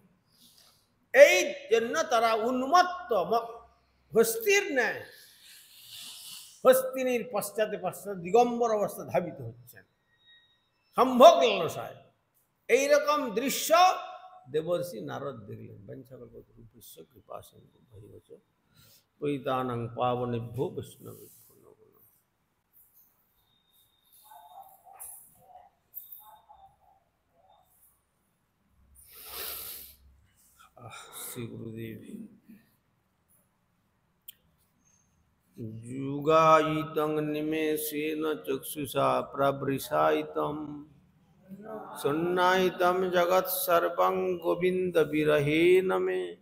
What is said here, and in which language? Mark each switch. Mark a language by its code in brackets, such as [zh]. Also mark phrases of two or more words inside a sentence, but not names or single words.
[bn] এই জন্য তারা উন্মত্ত হস্তির ন্যায় হস্তিনীর পশ্চাতে পশ্চাতে দিগম্বর অবস্থা ধাবিত হচ্ছেন সম্ভোগ লালসায়। এইরকম দৃশ্য দেবর্ষি নারদ দেখলেন। [sa] বঞ্চকল্পতরুভ্যশ্চ কৃপাসিন্ধু ভৈবচ পতিতানাং পাবনেভ্যো বৈষ্ণবেভ্যো নমো নমঃ। শ্রী গুরুদেব। যুগায়িতং নিমেষেন চক্ষুষা প্রবৃষায়িতম শূন্যায়িতম জগৎ সর্বং গোবিন্দ বিরহেন মে।